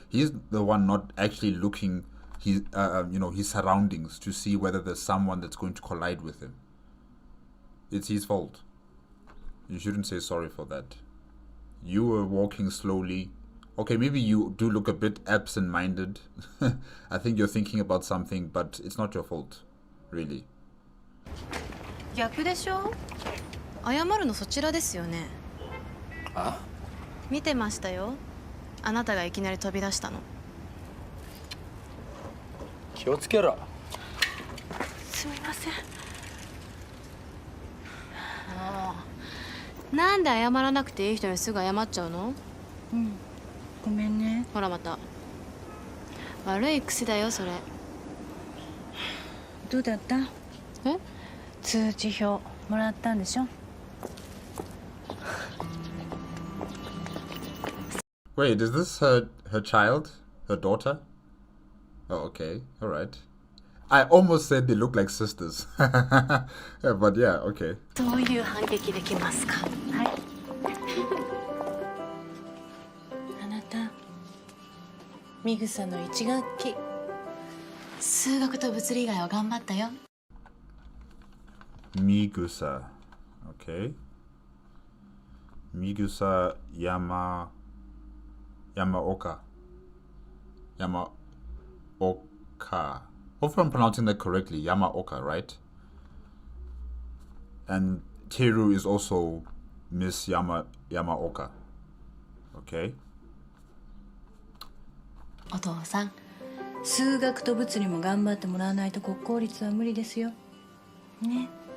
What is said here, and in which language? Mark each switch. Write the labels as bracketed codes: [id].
[en] He's the one not actually looking his, you know, his surroundings to see whether there's someone that's going to collide with him. It's his fault. You shouldn't say sorry for that. You were walking slowly. Okay, maybe you do look a bit absent-minded. I think you're thinking about something, but it's not your fault, really. [ja] 逆でしょ？謝るのそちらですよね。あ？見てましたよ。あなたがいきなり飛び出したの。気をつけろ。すみません。なんで謝らなくていい人にすぐ謝っちゃうの？うん。ごめんね。ほらまた。悪い癖だよそれ。どうだった？え？通知表もらったんでしょ？ [en] Wait, is this her child? Her daughter? Oh, okay. All right. I almost said they look like sisters. Yeah, but yeah, okay. [ja] どういう反撃できますか？はい。あなた、ミグサの1学期。数学と物理以外は頑張ったよ。 [en] Migusa. Okay. Migusa Yamaoka. Yamaoka. Hopefully I'm pronouncing that correctly. Yamaoka, right? And Teru is also Miss Yamaoka. Okay. [ja] お父さん、数学と物理も頑張ってもらわないと国公立は無理ですよね。